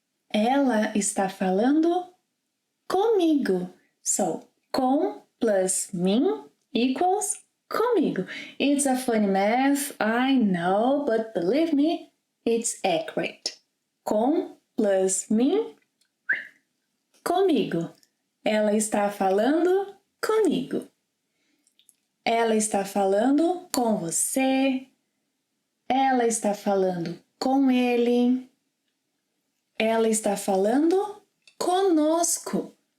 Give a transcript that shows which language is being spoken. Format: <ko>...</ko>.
<pt>Ela está falando comigo.</pt> <en>So, com plus mim equals comigo. It's a funny math, I know, but believe me, it's accurate.</en> <pt>Com plus mim, comigo. Ela está falando comigo. Ela está falando com você. Ela está falando com ele. Ela está falando conosco.</pt>